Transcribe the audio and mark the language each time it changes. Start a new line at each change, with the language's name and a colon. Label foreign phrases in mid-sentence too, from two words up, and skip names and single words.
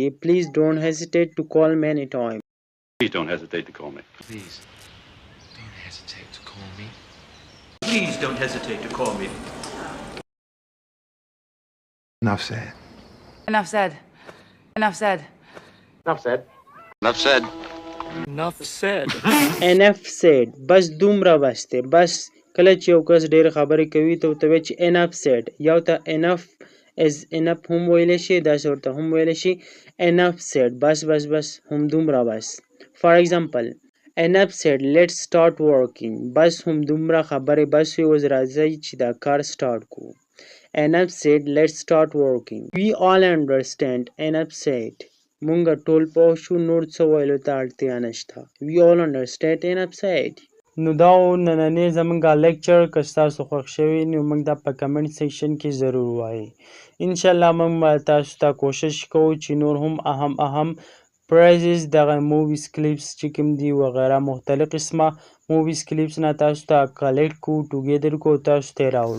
English: Please don't hesitate to call me anytime. Please don't hesitate to call me. Please, don't hesitate to call me. Please don't hesitate to call me. Enough said. Enough said. Enough said. Enough said. Enough said. Enough said. Enough said.
Pashto: بس دومره بس دی. بس کله چې یو کس ډېر خبرې کوي ته ورته وایي چې
English: enough said.
Pashto: یو ته
English: enough is enough
Pashto: هم ویلی شي، داسې ورته هم ویلی شي
English: enough said.
Pashto: بس بس بس هم دومره بس.
English: For example, enough said. Let's start working.
Pashto: بس هم دومره خبرې بس وي، اوس راځئ چې دا کار سټارټ کړو.
English: Enough said. Let's start working. We all understand. Enough said.
Pashto: مونږ ټول پوه شو، نور څه ویلو ته اړتیا نشته.
English: We all understand. Enough said.
Pashto: نو دا و نننی زمونږ لیکچر. که ستاسو خوښ شوي نو موږ دا په
English: comment section
Pashto: کې ضرور وایي. انشاءالله موږ به تاسو ته کوشش کوو چې نور هم اهم پرایزز دغه
English: movies clips
Pashto: چې کوم دي وغیره مختلف قسمه
English: movies clips
Pashto: نه تاسو ته کلیکټ کړو، ټوګیدر کړو، تاسو ته یې راوړو.